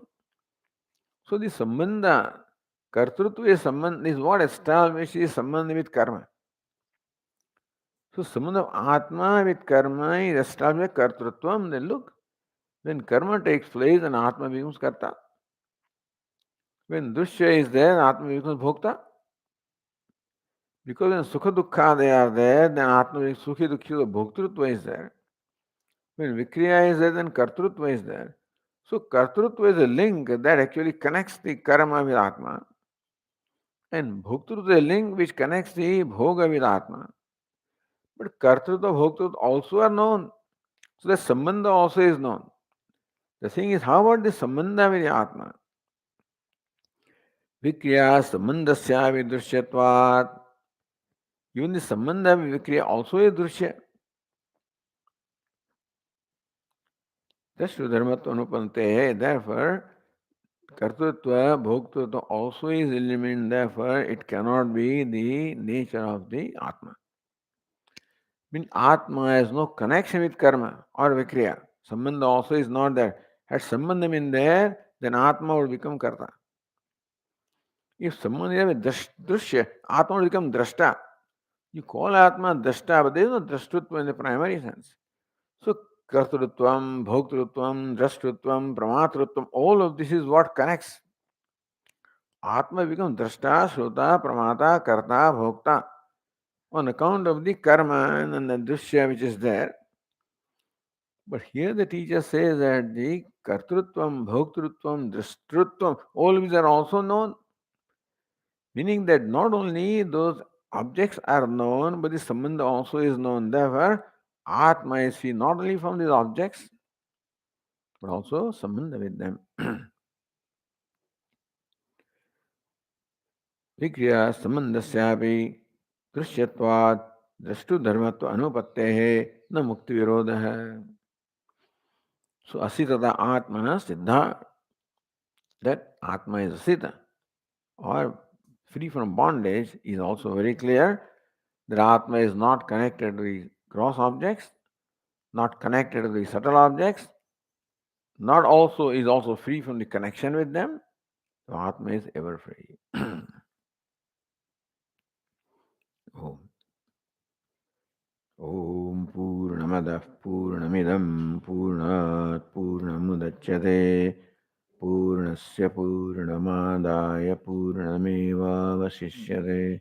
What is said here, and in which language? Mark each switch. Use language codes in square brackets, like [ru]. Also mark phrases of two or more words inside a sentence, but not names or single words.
[en] So the sambandha, [sa] kartrutva sambandha [en] is what establishes sambandha with karma. So sambandha of Atma with karma is established by kartrutvam. Then look, when karma takes place, then Atma becomes karta. When dushya is there, Atma becomes bhokta. Because when [sa] sukha dukkha [en] they are there, then Atma becomes [sa] sukhi dukkhi, [en] the bhoktrutva is there. When vikriya is there, then kartrutva is there. So kartrutva is a link that actually connects the karma with Atma. And bhoktrutva is a link which connects the bhoga with Atma. But [sa] kartrutva, bhoktrutva [en] also are known. So the sambandha also is known. The thing is, how about the sambandha with the Atma? [sa] Vikriya sambandhasya vidrishyatvat. [en] Even the sambandha with vikriya also is drishya. That's [sa] dharmatva anupante. [en] Therefore, [sa] kartrutva, bhoktrutva [en] also is illumined. Therefore, it cannot be the nature of the Atma. Means Atma has no connection with karma or vikriya. Sambandha also is not there. Had sambandha been there, then Atma would become karta. If someone is a drishya, Atma will become drashta. You call Atma drashta, but there is no drashtutva in the primary sense. So, [sa] kartrutvam, bhoktrutvam, drashtutvam, pramatrutvam, [en] all of this is what connects. Atma becomes [sa] drashta, shrota, pramata, karta, bhokta [en] on account of the karma and the drishya which is there. But here the teacher says that the [sa] kartrutvam, bhoktrutvam, drashtrutvam, [en] all these are also known. Meaning that not only those objects are known, but the sambandha also is known. Therefore, Atma is free not only from these objects, but also sambandha with them. [sa] विक्रिया संबंधस्यापि दृश्यत्वात् दृष्टुधर्मत्व अनुपत्तेः न मुक्ति विरोधः. So asitata atmana siddha, [en] that atma is asita or free from bondage is also very clear. That atma is not connected to the gross objects, not connected to the subtle objects, not also is also free from the connection with them. So atma is ever free. [sa] Om. Om Purnamadah Purnamidam Purnat Purnamudachyate Purnasya Purnamadaya Purnameva Vasishyate.